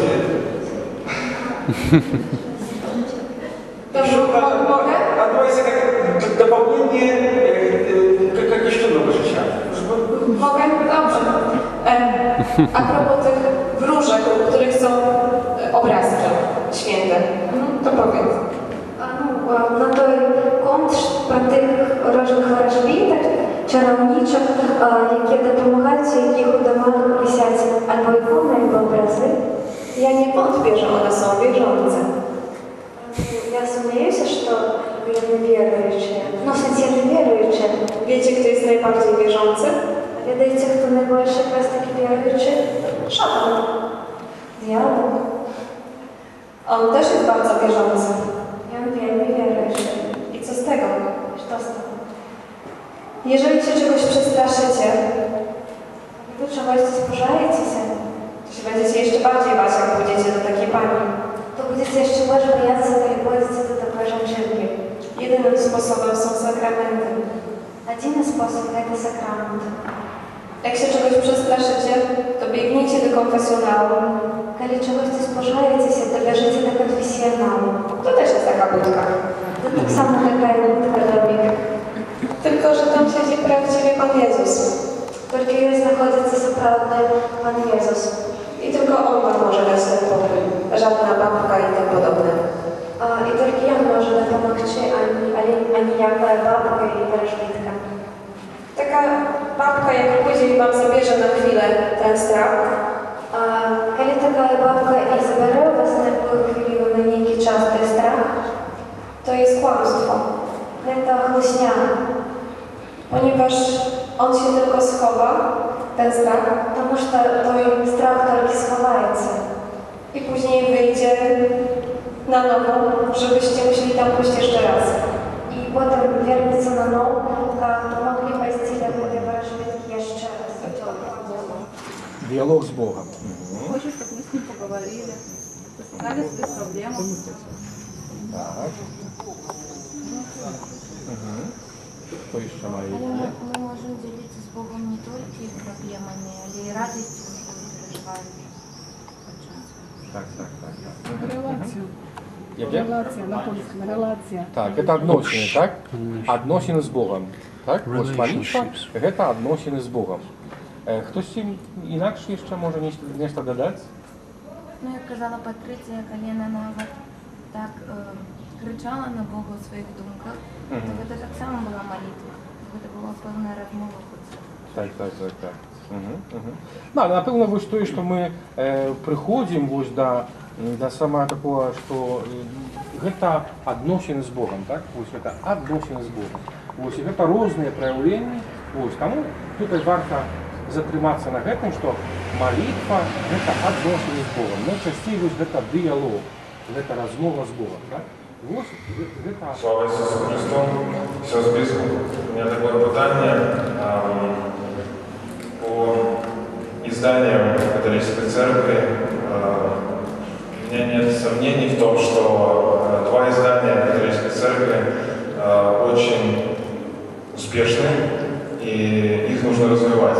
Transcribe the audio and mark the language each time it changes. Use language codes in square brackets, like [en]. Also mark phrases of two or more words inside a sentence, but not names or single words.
[pl] Mogę? A to jest dopełnienie kościołowego życia. Mogę? Dobrze. A propos tych wróżek, u których są obrazki święte, to powiedz. [uk] На той конт про тих рожних ворожбіток, чарівничок, які допомагають, яких удавали висять або ікони, або образи. [pl] Ja nie wątpię, że one są wierzące. [uk] Я сумніваюся, що вони віруючі. Ну, в сенсі не віруючі. [pl] Wiecie, kto jest najbardziej wierzący? [uk] Відається, хто найбільше якраз таки віруючий? [pl] Szatan. [uk] Дьявол. [pl] On też jest bardzo wierzący. [uk] Він вельми віруючий. [pl] I co z tego? [uk] Що з того? [pl] Jeżeli się czegoś przestraszycie, [uk] Ви чогось спожаєтеся? [pl] to się będziecie jeszcze bardziej bać, jak pójdziecie do takiej pani. [uk] То будете ще більше боятися, коли пойдете до такої жінки. [pl] Jedynym sposobem są sakramenty. [uk] Один спосіб – це сакрамент. [pl] Jak się czegoś przestraszycie, to biegnijcie do konfesjonału. [uk] Коли чогось спожаєтеся, то біжите до конфесіоналу. [pl] To też jest taka budka. To tak samo [uk] така будка домик. [pl] Tylko, że tam siedzi prawdziwy Pan Jezus. [uk] Тільки її знаходиться справді Пан Єсус. [pl] I tylko On wam może dać ten pokój. Żadna babka i tym podobne. [uk] І тільки Він може допомогти, а ніяка бабка і ворожбітка. [pl] Taka babka, jak pójdzie i wam zabierze na chwilę ten strach, [uk] Коли така бабка і забере у вас на хвилину, на який час той страх, [pl] to jest kłamstwo. [uk] це хлусня. [pl] Ponieważ on się tylko schowa, ten strach, [uk] Тому що той страх тільки сховається. [pl] i później wyjdzie na nowo, żebyście musieli tam pójść jeszcze raz. [uk] І потім вернеться на нову, могли пойти до этой ворожбитки ще раз. [ru] Диалог с Богом. Хочу, чтобы мы с ним поговорили, сказали свои проблемы. Так. Что еще мои? Мы можем делиться с Богом не только их проблемами, но и радостью, что мы переживаем. Так. [pl] Relacja, na polskim, relacja. Tak, [ru] это отношения, так? Отношения с Богом. Так? Ось молитва – это отношения с Богом. [uk] Хтось інакше ще може нечто додати? Ну, як казала Патриція, коли вона так кричала на Бога у своїх думках, то це так само була молитва. Це була певна розмова. Так. Да, напевно, ось то, що ми приходимо ось до саме такого, що це відносини з Богом, так? Ось це відносини з Богом. Ось це різні проявлення. Ось тому тут варто затриматися [be] на гэтым, што молитва – это адносіны з Богом. Найчасцей вось гэта дыялог, гэта размова з Богом. Так? Вот, гэта... [uk] Слава Ісусу Христу! Все в списку. [ru] У меня такое питание по изданиям католической церкви. У меня нет сомнений в том, что два издания католической церкви очень успешны, и их нужно развивать.